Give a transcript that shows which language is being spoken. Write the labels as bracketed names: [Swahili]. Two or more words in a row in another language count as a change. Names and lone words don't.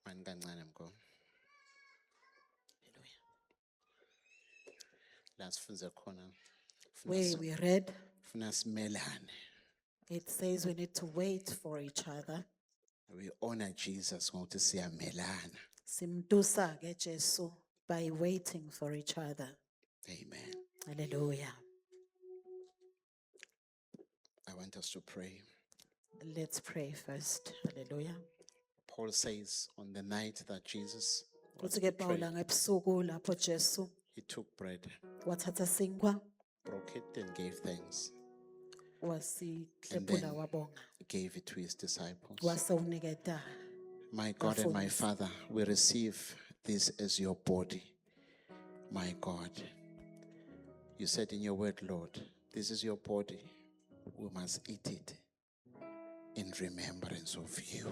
[Swati] kancane mko. La sifunze khona. [English] Where we read, [Swati] Funa simelane. [English] it says we need to wait for each other. We honor Jesus [Swati] ngokuthi siyamelana. Simtusa ke [English] Jesu by waiting for each other. Amen. Hallelujah. I want us to pray. Let's pray first. Hallelujah. Paul says on the night that Jesus was [Swati] Kuthi ke [English] betrayed, [Swati] Pawula ngebusuku lapho Jesu [English] he took bread, [Swati] wathatha sinkwa [English] broke it and gave thanks. [Swati] wasihlephula wabonga [English] Gave it to his disciples. [Swati] wasewuniketa. [English] My God and my [Swati] Bafundisi. [English] Father, we receive this as your body. My God, you said in your word, Lord, this is your body. We must eat it in remembrance of you.